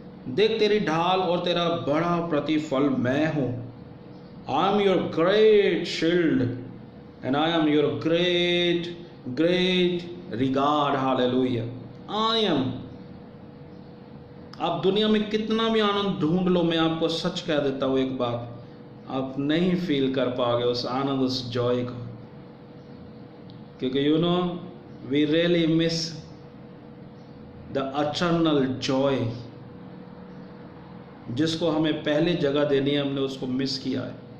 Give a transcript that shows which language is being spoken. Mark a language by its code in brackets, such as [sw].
[hi] देख तेरी ढाल और तेरा बड़ा प्रतिफल मैं हूं। [en] I am your great shield and I am your great regard. Hallelujah. I am. [hi] आप दुनिया में कितना भी आनंद ढूंढ लो, मैं आपको सच कह देता हूं एक बात, आप नहीं फील कर पाओगे उस आनंद, उस जॉय को, क्योंकि [en] you know we really miss the eternal joy [hi] जिसको हमें पहले जगह देनी है, हमने उसको मिस किया है।